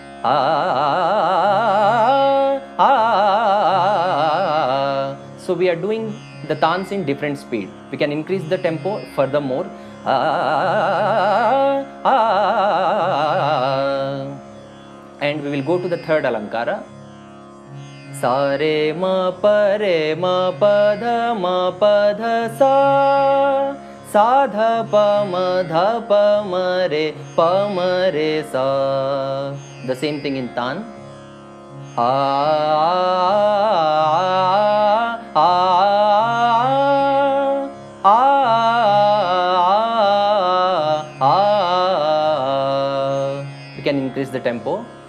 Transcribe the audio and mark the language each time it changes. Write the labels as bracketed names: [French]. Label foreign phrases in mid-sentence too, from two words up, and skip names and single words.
[English] so we are doing the tans in different speed. We can increase the tempo furthermore, and we will go to the third alankara. Sa re ma pa dha sa, sa dha pa ma re sa. The same thing in tan. We can increase the tempo.